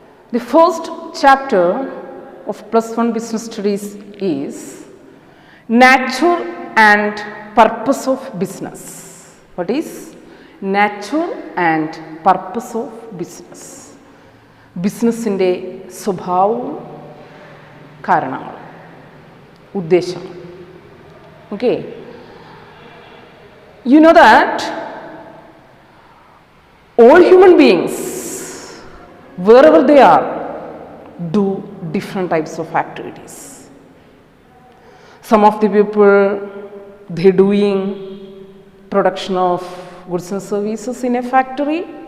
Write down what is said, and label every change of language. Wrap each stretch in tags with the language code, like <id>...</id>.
<en>The first chapter of +1 Business Studies is Nature and Purpose of Business. What is nature and purpose of business?</en> <ml>ബിസിനസ്സിൻ്റെ സ്വഭാവവും കാരണങ്ങളും ഉദ്ദേശങ്ങളും.</ml> <en>Okay, you know that all human beings, wherever they are, do different types of activities. Some of the people, they doing production of goods and services in a factory.</en>